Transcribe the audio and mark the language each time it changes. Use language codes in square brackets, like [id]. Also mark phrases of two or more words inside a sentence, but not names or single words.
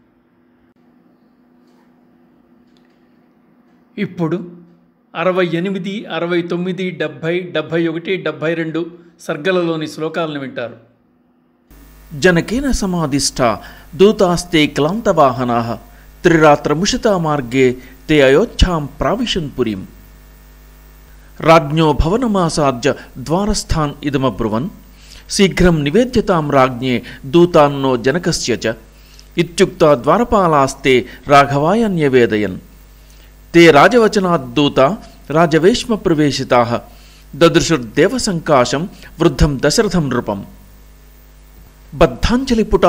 [te] ఇప్పుడు 68, 69, 70, 71, 72 సర్గలలోని శ్లోకాలను వింటారు. [sa] జనకేన సమాధిష్ట దూతాస్తే క్లాంతవాహనాః త్రిరాత్రముషితా మార్గే తే అయోధ్యాం ప్రావిశన్ పురీం. राज्ञो भवनमासाद्य द्वारस्थान् इदमब्रुवन् शीघ्रं निवेद्यतां राज्ञे दूतान्नो जनकस्य च इत्युक्त्वा द्वारपालास्ते राघवाय न्यवेदयन् ते राजवचनाद्दूता राजवेश्मप्रवेशिताः ददृशुर्देवसङ्काशं वृद्धं दशरथं नृपम् बद्धाञ्जलिपुटाः